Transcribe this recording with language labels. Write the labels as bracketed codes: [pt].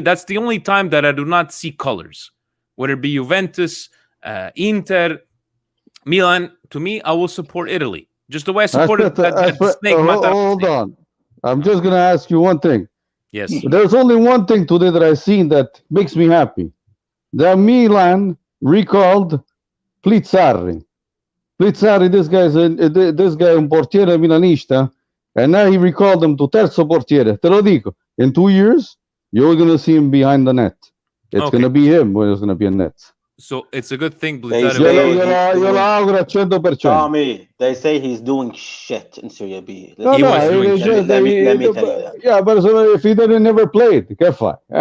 [en] That's the only time that I do not see colors, whether it be Juventus, Inter, Milan. To me, I will support Italy. Just the way I supported that snake. Hold on. I'm just going to ask you one thing. Yes. There's only one thing today that I've seen that makes me happy. The Milan recalled Plizzarri. This guy [it] è un portiere milanista, [en] and now he recalled him to [it] terzo portiere. Te lo dico. [en] In 2 years, you're going to see him behind the net. It's going to be him when it's going to be a net. So it's a good thing. [it] Io lo auguro al 100%. [en] Tommy, they say he's doing shit in Serie B. Let me tell you that. Yeah, but if he didn't never played, [it] che fai?